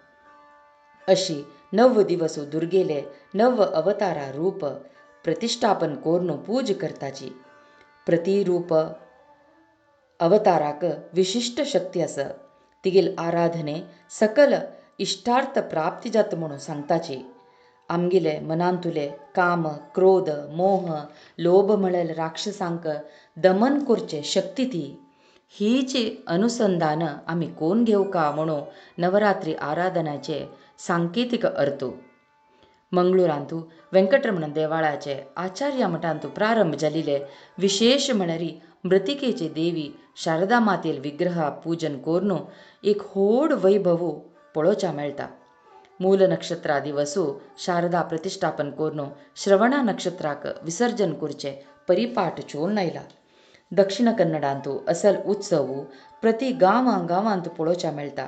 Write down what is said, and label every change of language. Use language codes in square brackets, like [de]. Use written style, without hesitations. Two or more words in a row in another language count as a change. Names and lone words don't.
[kok] अशी 9 दिवस दुर्गेले 9 अवतारा रूप प्रतिष्ठापन कोरनो पूज करताची. प्रतिरूप अवताराक विशिष्ट शक्ती आसा. तिगेल आराधने सकल इष्टार्थ प्राप्ती जाता म्हणून सांगताची. आमगेले मनांतुले काम क्रोध मोह लोभ म्हळेल राक्षसांक दमन करचे शक्ती ती. हीचे अनुसंधान आम्ही कोण घेऊ का म्हणून नवरात्री आराधनाचे सांकेतिक अर्थ. मंगळूरांतू व्यंकटरमण देवाळाचे आचार्य मठांतू प्रारंभ जाल्ले विशेष म्हणरी मृतिकेचे देवी शारदा मातेल विग्रह पूजन कोरनो एक होड वैभव पळोवचा मेळटा. मूल नक्षत्रा दिवसू शारदा प्रतिष्ठापन कोरनो श्रवण नक्षत्राक विसर्जन करचे परिपाठ चोळून आयला. दक्षिण कन्नडांतू असल उत्सव प्रति गांवांत पळोवचा मेळटा.